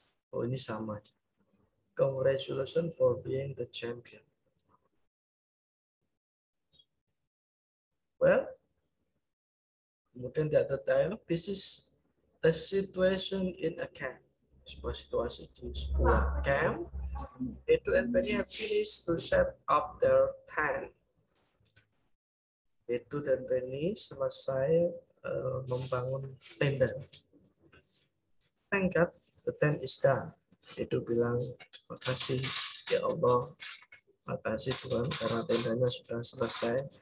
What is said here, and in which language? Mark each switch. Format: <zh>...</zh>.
<id>Oh, ini sama.</id> <en>Congratulations for being the champion. Well,</en> <id>kemudian di</id> <en>other dialogue, this is a situation in a camp.</en> <id>Sebuah situasi di sebuah camp.</id> <en>Edu and Penny have finished to set up their tent.</en> <id>Edu dan Penny selesai membangun tenda.</id> <en>Thank God, the tent is done.</en> <id>Edu bilang, terima kasih ya Allah, terima kasih Tuhan karena tendanya sudah selesai.</id>